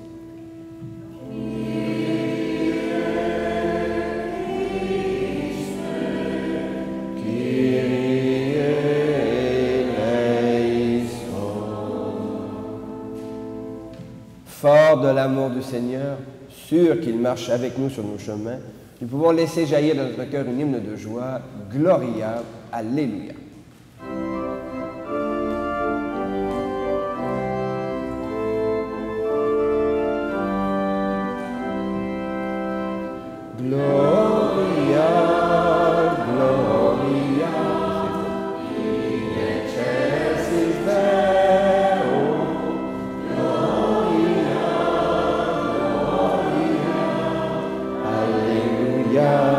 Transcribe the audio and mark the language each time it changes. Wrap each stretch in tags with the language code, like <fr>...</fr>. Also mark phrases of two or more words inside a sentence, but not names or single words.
<fr>Fort de l'amour du Seigneur, sûr qu'il marche avec nous sur nos chemins, nous pouvons laisser jaillir dans notre cœur une hymne de joie,</fr> <la>Gloria, Alléluia. Gloria, Gloria, in excelsis Deo, Gloria, Gloria, Alleluia,</la>